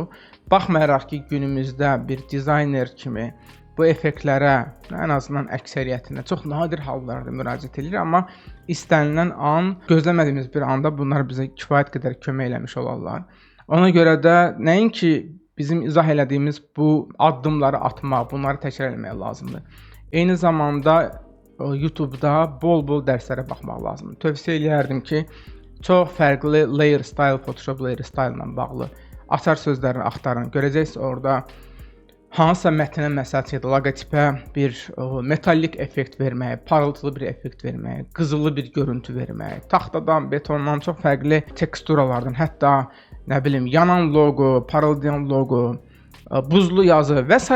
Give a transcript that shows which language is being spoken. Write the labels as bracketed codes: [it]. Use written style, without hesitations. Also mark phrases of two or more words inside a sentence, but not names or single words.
[az] Baxmayaraq ki, günümüzdə bir dizayner kimi bu effektlərə ən azından əksəriyyətinə çox nadir hallarda müraciət edilir, amma istənilən an, gözləmədiyimiz bir anda bunlar bizə kifayət qədər kömək eləmiş olarlar. Ona görə də nəinki bizim izah elədiyimiz bu addımları atmaq, bunları təkrar etmək lazımdır. Eyni zamanda YouTube-da bol-bol dərslərə baxmaq lazımdır. Tövsiyə eləyərdim ki, çox fərqli [en] layer style, Photoshop layer style [az] ilə bağlı açar sözlərini axtarın. Görəcəksiniz orada hansısa mətnə, məsəl üçün loqotipə bir metallik effekt vermək, parıltılı bir effekt vermək, qızılı bir görüntü vermək, taxtadan, betondan çox fərqli teksturalardan, hətta nə bilim yanan loqo, parıldayan loqo, buzlu yazı və s.